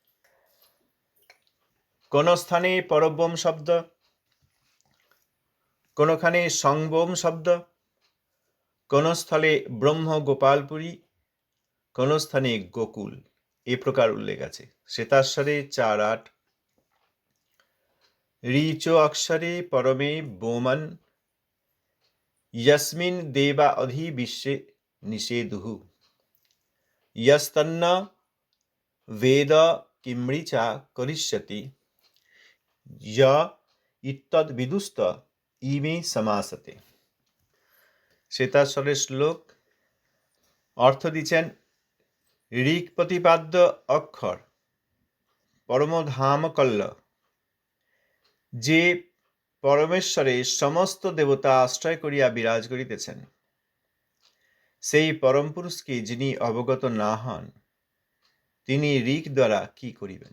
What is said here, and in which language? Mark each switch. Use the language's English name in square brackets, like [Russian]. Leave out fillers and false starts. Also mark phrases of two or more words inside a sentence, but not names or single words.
[Bangla] কোন স্থানে পরব্রহ্ম শব্দ, কোনখানে সংবোম শব্দ, কোন স্থলে ব্রহ্ম গোপালপুরী, কোন স্থানে গোকুল, এ প্রকার উল্লেখ আছে। [Sanskrit] শ্বেতাশ্বরে 4-8 ঋচ অক্ষরে পরমে বোমন यस्मिन् देवा अधि विश्वे निषेधुः यस्तन्न वेद किमृचा करिष्यति य इत्तद्विदुस्त इमे समासते। [Bangla] শ্বেতাশ্বরের শ্লোক অর্থ দিচ্ছেন ঋক প্রতিপাদ্য অক্ষর পরমধাম কল্ল, যে পরমেশ্বরে সমস্ত দেবতা আশ্রয় করিয়া বিরাজ করিতেছেন, সেই পরম পুরুষকে যিনি অবগত না হন, তিনি ঋক দ্বারা কি করিবেন?